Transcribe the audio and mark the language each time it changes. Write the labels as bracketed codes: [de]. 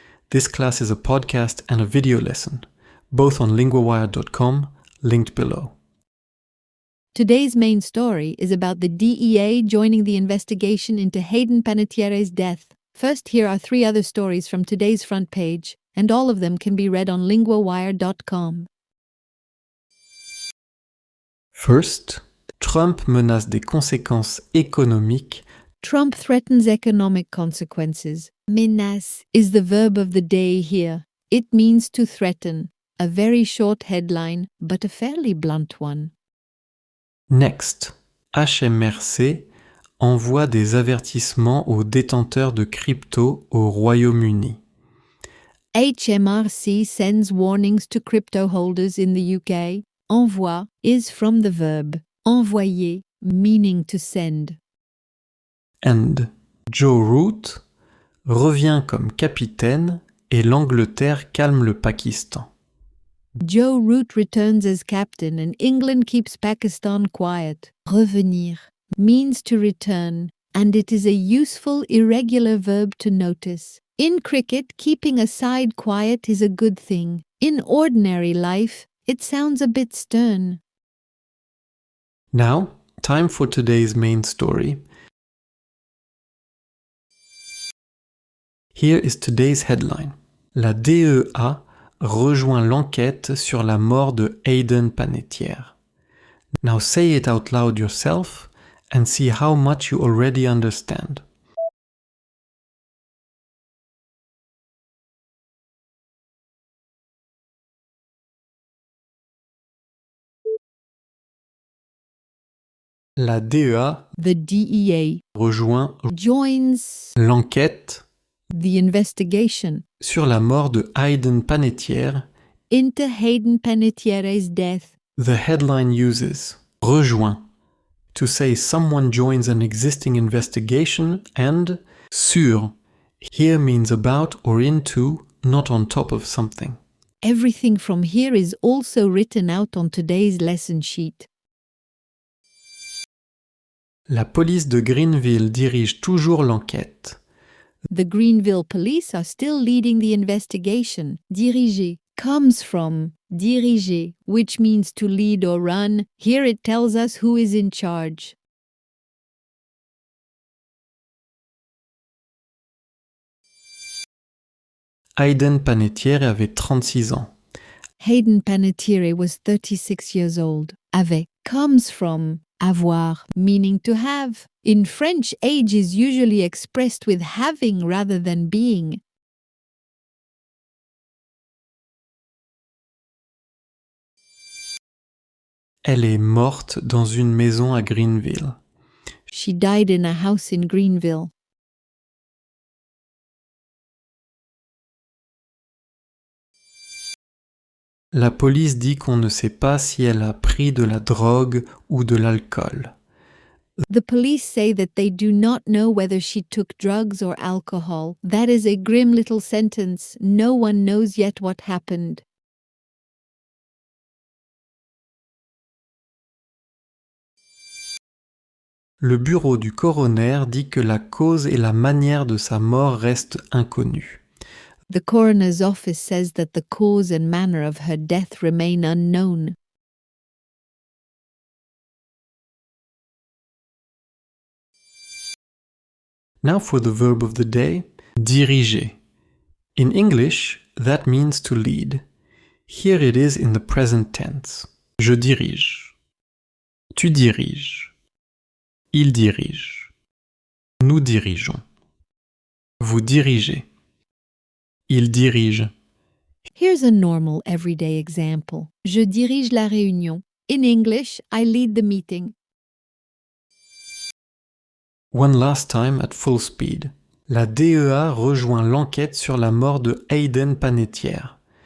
[en] This class is a podcast and a video lesson, both on linguawire.com, linked below. Today's main story is about the DEA joining the investigation into Hayden Panettiere's death. First, here are 3 other stories from today's front page, and all of them can be read on linguawire.com. [fr] First, Trump menace des conséquences économiques. [en] Trump threatens economic consequences. Menace is the verb of the day here. It means to threaten. A very short headline, but a fairly blunt one. [fr] Next, HMRC envoie des avertissements aux détenteurs de crypto au Royaume-Uni. [en] HMRC sends warnings to crypto holders in the UK. Envoie is from the verb envoyer, meaning to send. [fr] And Joe Root revient comme capitaine et l'Angleterre calme le Pakistan. [en] Joe Root returns as captain and England keeps Pakistan quiet. Revenir means to return, and it is a useful irregular verb to notice. In cricket, keeping a side quiet is a good thing. In ordinary life, it sounds a bit stern. Now, time for today's main story. Here is today's headline. [fr] La DEA rejoint l'enquête sur la mort de Hayden Panettiere. [en] Now say it out loud yourself and see how much you already understand. [fr] La DEA [en] The DEA [fr] rejoint [en] joins [fr] l'enquête [en] the investigation [fr] sur la mort de Hayden Panettiere. [en] into Hayden Panettiere's death. The headline uses rejoint to say someone joins an existing investigation, and sur here means about or into, not on top of something. Everything from here is also written out on today's lesson sheet. [fr] La police de Greenville dirige toujours l'enquête. [en] The Greenville police are still leading the investigation. Dirige comes from dirige, which means to lead or run. Here it tells us who is in charge. [fr] Hayden Panettiere avait 36 ans. [en] Hayden Panettiere was 36 years old. Avait comes from avoir, meaning to have. In French, age is usually expressed with having rather than being. [fr] Elle est morte dans une maison à Greenville. [en] She died in a house in Greenville. [fr] La police dit qu'on ne sait pas si elle a pris de la drogue ou de l'alcool. [en] The police say that they do not know whether she took drugs or alcohol. That is a grim little sentence. No one knows yet what happened. [fr] Le bureau du coroner dit que la cause et la manière de sa mort restent inconnues. [en] The coroner's office says that the cause and manner of her death remain unknown. Now for the verb of the day, diriger. In English, that means to lead. Here it is in the present tense. [fr] Je dirige. Tu diriges. Il dirige. Nous dirigeons. Vous dirigez. Il dirige. [en] Here's a normal everyday example. [fr] Je dirige la réunion. [en] In English, I lead the meeting. One last time at full speed. [fr] La DEA rejoint l'enquête sur la mort de Hayden Panettiere.